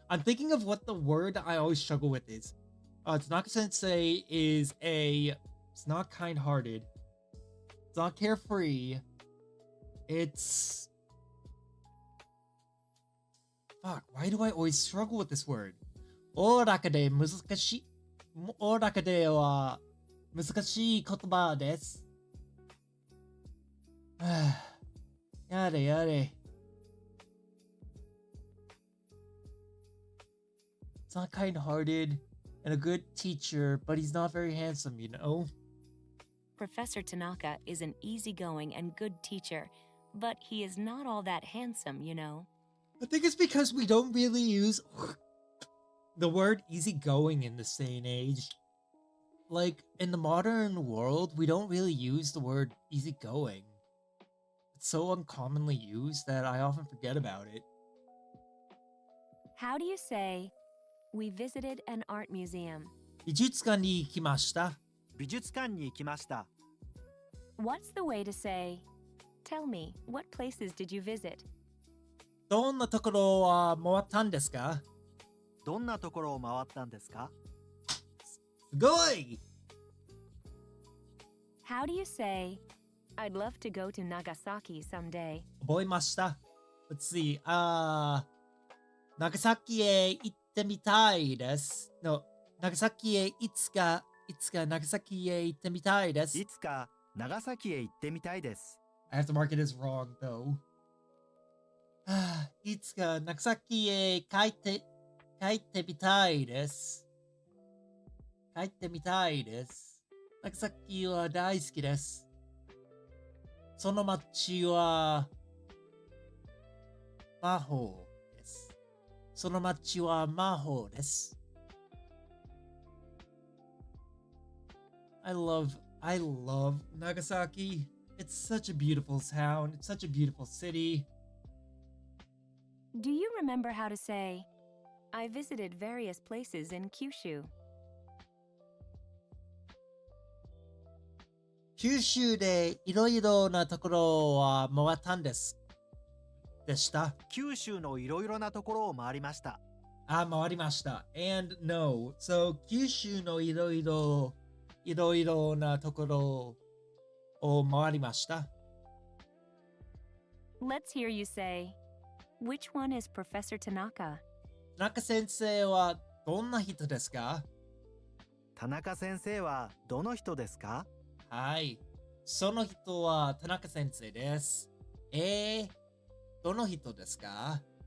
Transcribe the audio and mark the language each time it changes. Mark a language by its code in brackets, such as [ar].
[en] I'm thinking of what the word I always struggle with is. Tanaka sensei is it's not kind-hearted. It's not carefree. It's... Fuck, why do I always struggle with this word? [ja] おおらかで難しい。おおらかでは難しい言葉です。やれやれ。 [en] It's not kind-hearted and a good teacher, but he's not very handsome, you know? Professor Tanaka is an easygoing and good teacher, but he is not all that handsome, you know? I think it's because we don't really use the word easygoing in this day and age. Like, in the modern world, we don't really use the word easygoing. It's so uncommonly used that I often forget about it. How do you say, we visited an art museum? [ja] 美術館に行きました。美術館に行きました。 [en] What's the way to say, tell me, what places did you visit? [ja] どんなところは回ったんですか？どんなところを回ったんですか？すごい！ [en] How do you say, I'd love to go to Nagasaki someday? [ja] 覚えました。 [en] Let's see. [ja] 長崎へ行ってみたいです。 [en] No, [ja] 長崎へいつか長崎へ行ってみたいです。いつか長崎へ行ってみたいです。 [en] I have to mark it as wrong, though. [ja] いつか長崎へ帰ってみたいです。帰ってみたいです。長崎は大好きです。その街は魔法です。その街は魔法です。 [en] I love Nagasaki. It's such a beautiful town. It's such a beautiful city. Do you remember how to say, I visited various places in Kyushu? [ja] 九州でいろいろなところは回ったんです。でした。九州のいろいろなところを回りました。回りました。 [en] And no. [ja] So, 九州のいろいろなところを回りました。 [en] Let's hear you say, which one is Professor Tanaka? [ja] 田中先生はどんな人ですか？田中先生はどの人ですか？はい。その人は田中先生です。どの人ですか？